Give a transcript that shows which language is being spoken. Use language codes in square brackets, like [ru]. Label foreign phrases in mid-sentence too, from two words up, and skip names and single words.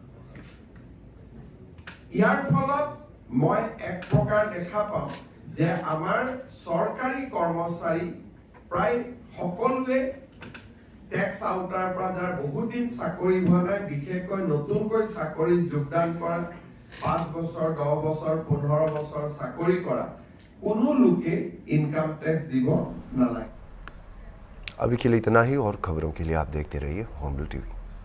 [as] ইয়াৰ ফলত মই এক প্ৰকাৰ দেখা পাওঁ যে আমাৰ চৰকাৰী কৰ্মচাৰী প্ৰায় সকলোৱে টেক্স আউটাৰ পৰা যাৰ বহুত দিন চাকৰি হোৱা নাই বিশেষকৈ নতুনকৈ চাকৰিত যোগদান কৰা 5 বছৰ 10 বছৰ 15 বছৰ চাকৰি কৰা কোনো লোকে [en] income tax [as] দিব নালাগে [hi] अभी के लिए इतना ही और खबरों के लिए आप देखते रहिए होमबिल टीवी।